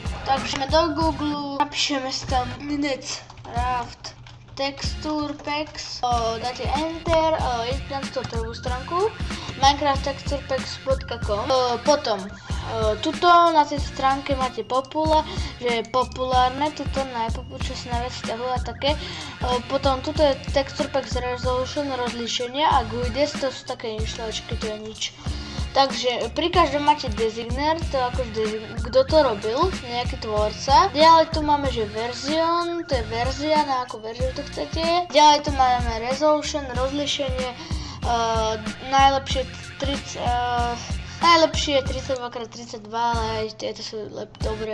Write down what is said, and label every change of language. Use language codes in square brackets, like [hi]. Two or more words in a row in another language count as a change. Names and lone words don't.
[sk] Takže ideme do Google, napíšeme si tam Minecraft [en] texture packs, [sk] dáte enter, idete na tú prvú stránku minecrafttexturepacks.com. Potom tuto na tej stránke máte popula, že je populárne, tuto čo sa najviac vzťahuje a také. Potom tuto je [en] texture packs resolution, [sk] rozlíšenie a guides, to sú také inštaláčky, to je nič. Takže pri každom máte designer, to akože kto to robil, nejaký tvorca. Ďalej tu máme, že verzión, to je verzia, na akú verziu to chcete. Ďalej tu máme resolution, rozlíšenie, najlepšie 32x32, ale aj tieto sú dobré.